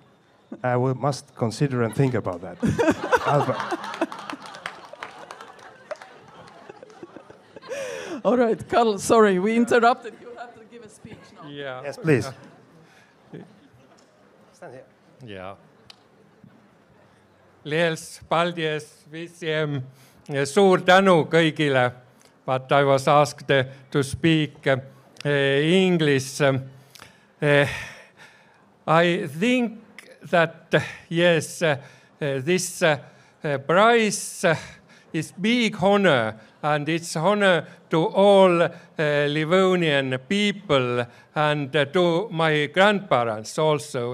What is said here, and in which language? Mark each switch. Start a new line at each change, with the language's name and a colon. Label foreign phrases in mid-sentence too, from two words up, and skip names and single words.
English: I must consider and think about that. All right, Karl, sorry, we interrupted. You have to give a speech now. Yeah. Yes, please. Stand here. Yeah.
Latvian: Liels paldies visiem.
Estonian: Suur tänu kõigile.
English: But I was asked to speak English. I think that, yes, this prize is big honor, and it's honor to all Livonian people and to my grandparents also.